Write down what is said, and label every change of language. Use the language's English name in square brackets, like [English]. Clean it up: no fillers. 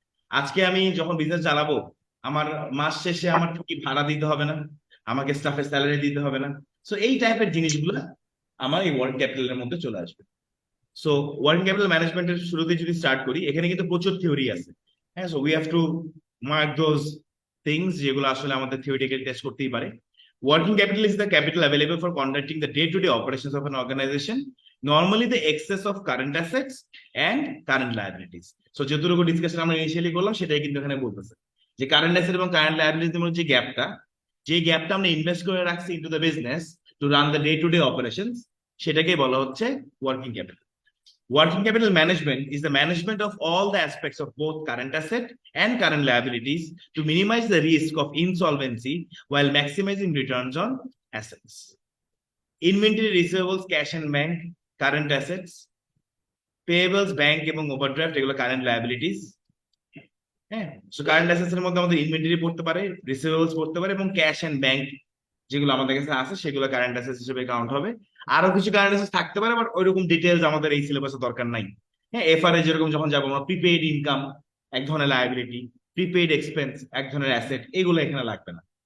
[Bangla] আজকে আমি যখন বিজনেস চালাবো, আমার মাস শেষে আমার কি ভাড়া দিতে হবে না, আমাকে স্টাফের স্যালারি দিতে হবে না। সো এই টাইপের জিনিসগুলো আমার এই ওয়ার্কিং ক্যাপিটালের মধ্যে চলে আসবে। সো ওয়ার্কিং ক্যাপিটাল ম্যানেজমেন্টের শুরুতে যদি স্টার্ট করি, এখানে কিন্তু প্রচুর থিওরি আছে। [English] হ্যাঁ, so we have to mark those things [Bangla] যেগুলো আসলে আমাদের থিওরিটিক্যাল টেস্ট করতেই পারে। [English] Working capital is the capital available for conducting the day-to-day operations of an organization, normally the excess of current assets and current liabilities. [Bangla] So যতটুকু discussion আমরা initially করলাম সেটাই কিন্তু এখানে বলতেছে যে কারেন্ট অ্যাসেট এবং কারেন্ট লায়াবিলিটির মধ্যে যে গ্যাপটা আমরা ইনভেস্ট করে রাখছি [English] into the business to run the day to day operations, [Bangla] সেটাকে বলা হচ্ছে working capital. [English] Working capital management is the management of all the aspects of both current asset and current liabilities to minimize the risk of insolvency while maximizing returns on assets. Inventory, receivables, cash and bank, current assets. Payables, bank এবং overdraft এগুলো current liabilities. [Bangla] হ্যাঁ, so current assets এর মধ্যে আমাদের inventory পড়তে পারে, receivables পড়তে পারে এবং ক্যাশ এন্ড ব্যাংক যেগুলো আমাদের কাছে আছে সেগুলো কারেন্ট অ্যাসেটস হিসেবে কাউন্ট হবে। আরো কিছু কারেন্ট অ্যাসেটস থাকতে পারে, বাট ওইরকম ডিটেইলস আমাদের এই সিলেবাসে দরকার নাই। হ্যাঁ, এফআরএ যেরকম যখন যাবো আমরা, প্রিপেইড ইনকাম এক ধরনের লায়াবিলিটি, প্রিপেইড এক্সপেন্স এক ধরনের অ্যাসেট, এগুলো এখানে লাগবে না।